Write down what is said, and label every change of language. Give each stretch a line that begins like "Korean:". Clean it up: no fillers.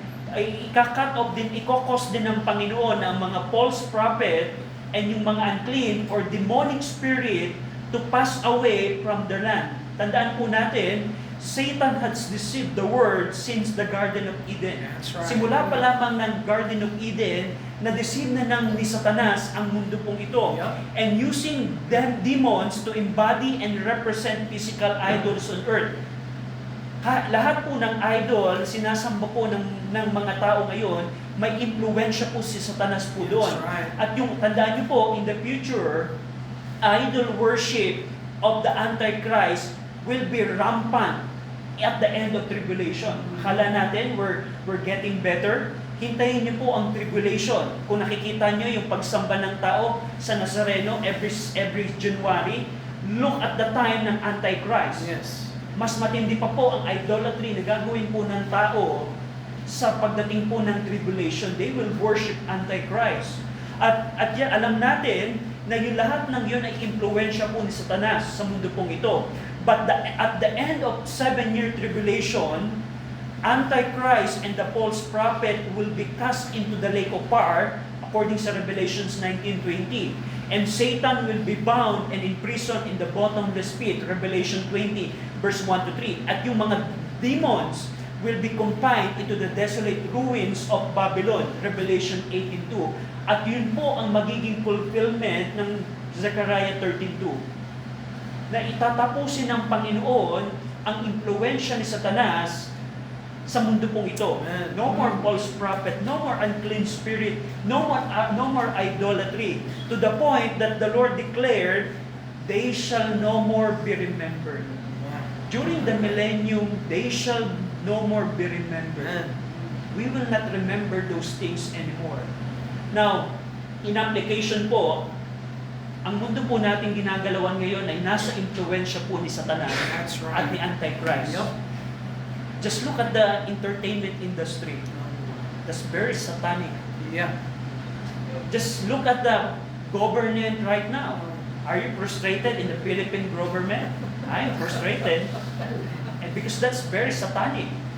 Filipino: Ay ika-cut off din, ikokos din ng Panginoon ang mga false prophet and yung mga
English: unclean or demonic spirit to pass away from the land.
Filipino: Tandaan po natin,
English: Satan has deceived the world since the Garden of Eden. That's right.
Filipino: Simula pa lamang ng Garden of Eden, na-deceive na ni Satanas ang mundo pong ito.
English: Yep. And using them demons to embody and represent physical idols on earth.
Filipino: Lahat po ng idol, sinasamba po ng mga tao ngayon, may impluensya po si Satanas po doon.
English: That's right.
Filipino: At yung, tandaan nyo po,
English: in the future, idol worship of the Antichrist will be rampant at the end of tribulation.
Filipino: Akala natin,
English: we're getting better.
Filipino: Hintayin niyo po ang tribulation. Kung nakikita niyo yung pagsamba ng tao sa Nazareno every January,
English: look at the time
Filipino: ng Antichrist.
English: Yes.
Filipino: Mas matindi pa po ang idolatry na gagawin po ng tao sa pagdating po ng tribulation.
English: They will worship Antichrist.
Filipino: At yan, alam natin na yung lahat ng yun ay impluensya po ni Satanas sa mundo pong ito.
English: But at the end of 7-year tribulation, Antichrist and the false prophet will be cast into the lake of fire,
Filipino: according sa
English: Revelations 19:20. And Satan will be bound and imprisoned in the bottomless pit, Revelation 20, verse 1-3.
Filipino: At yung
English: mga demons will be confined into the desolate ruins of Babylon, Revelation 18:2.
Filipino: At yun po ang magiging fulfillment ng Zechariah 13:2. Na itatapusin ng Panginoon ang impluensya ni Satanas sa mundo pong ito.
English: No more false prophet, no more unclean spirit, no more idolatry. To the point that the Lord declared, they shall no more be remembered. During the millennium, they shall no more be remembered. We will not remember those things anymore. Now, in application
Filipino: po, ang mundo po natin ginagalawan ngayon ay nasa impluensya po ni Satanas
English: That's right. at ni Antichrist. Yep. Just look at the entertainment industry. That's very satanic. Yeah. Just look at the government right now. Are you frustrated in the Philippine government? I am frustrated. And because that's very satanic.